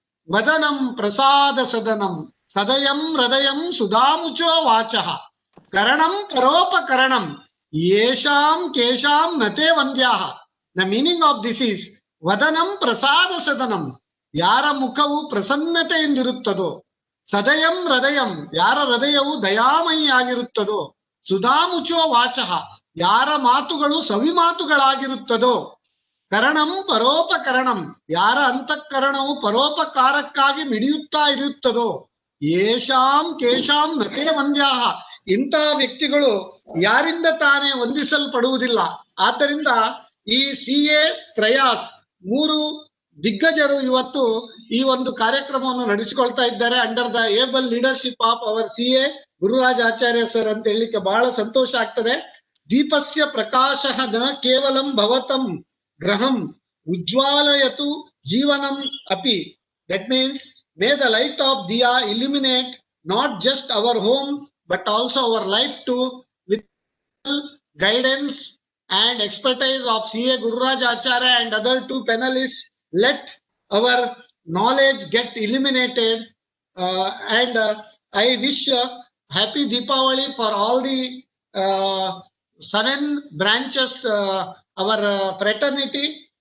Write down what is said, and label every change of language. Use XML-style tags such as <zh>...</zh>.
<sa>Vadanam prasada sadanam sadayam radayam sudamucho vachaha karanam karopa karanam yesham kesham nate vandyaha.</sa> <en>The meaning of this is</en> <sa>Vadanam prasada sadanam.</sa> <kn>ಯಾರ ಮುಖವು ಪ್ರಸನ್ನತೆಯಿಂದಿರುತ್ತದೋ</kn> <sa>ಸದಯಂ ಹೃದಯಂ,</sa> <kn>ಯಾರ ಹೃದಯವು ದಯಾಮಯಿಯಾಗಿರುತ್ತದೋ,</kn> <sa>ಸುಧಾಮುಚೋ ವಾಚಃ,</sa> <kn>ಯಾರ ಮಾತುಗಳು ಸವಿ ಮಾತುಗಳಾಗಿರುತ್ತದೋ,</kn> <sa>ಕರಣಂ ಪರೋಪಕರಣಂ,</sa> <kn>ಯಾರ ಅಂತಃಕರಣವು ಪರೋಪಕಾರಕ್ಕಾಗಿ ಮಿಡಿಯುತ್ತಾ ಇರುತ್ತದೋ,</kn> <sa>ಯೇಷಾಂ ಕೇಶಾಂ ನತೇ ವಂದ್ಯಾಹ,</sa> <kn>ಇಂತಹ ವ್ಯಕ್ತಿಗಳು ಯಾರಿಂದ ತಾನೇ ವಂದಿಸಲ್ಪಡುವುದಿಲ್ಲ. ಆದ್ದರಿಂದ ಈ CA ತ್ರಯಾಸ್ 3 ದಿಗ್ಗಜರು ಇವತ್ತು ಈ ಒಂದು ಕಾರ್ಯಕ್ರಮವನ್ನು ನಡೆಸಿಕೊಳ್ತಾ ಇದ್ದಾರೆ</kn> <en>under the able leadership of our</en> <kn>CA Gururaj Acharya sir ಅಂತ ಹೇಳಲಿಕ್ಕೆ ಬಹಳ ಸಂತೋಷ ಆಗ್ತದೆ.</kn> <sa>ದೀಪಸ್ಯ ಪ್ರಕಾಶಃ ನ ಕೇವಲಂ ಭವತಂ ಗ್ರಹಂ ಉಜ್ವಾಲಯತು ಜೀವನಂ ಅಪಿ.</sa> <en>That means may the light of Diya illuminate not just our home but also our life too, with guidance and expertise of CA Gururaj Acharya and other 2 panelists. Let our knowledge get illuminated, and I wish happy Deepavali for all the 7 branches, our fraternity.</en>